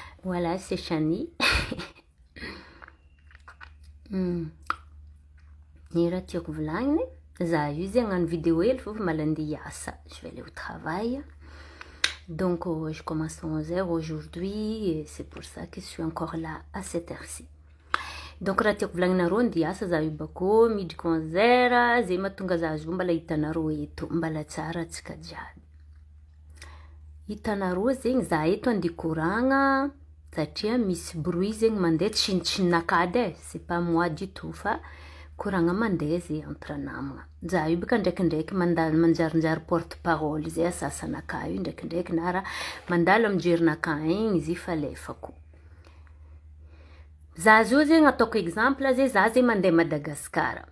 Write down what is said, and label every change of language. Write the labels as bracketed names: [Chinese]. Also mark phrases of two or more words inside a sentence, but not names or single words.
[French] Voilà, c'est Chani. [Malagasy] Ni raha tiako volagniny, za io zay hagnano vidéo hely fa malandy hiasa. [French] Je vais aller au travail. Donc, je commence à 11 h aujourd'hui et c'est pour ça que je suis encore là à cette heure-ci. Donc, [Malagasy] raha tiako volagninareo andeha hiasa za io bako midiko 11 h zay mahatonga za azo mbala hitanareo eto mbala tsara antsika jiaby. Hitanareo zegny za eto andeha koragna satria misy bruit zegny mandeha tsinitsinakady [French] c'est pas moi du tout [Malagasy] fa koragna mandeha zay entre namagna. Za io baka ndraikindraiky manjarinjary porte-parole zay asasanakahy io ndraikindraiky na raha mandalo amijerinakahy igny izy falefako. Za zio zegny ataoko exemple zay za zay mandeha Madagascar.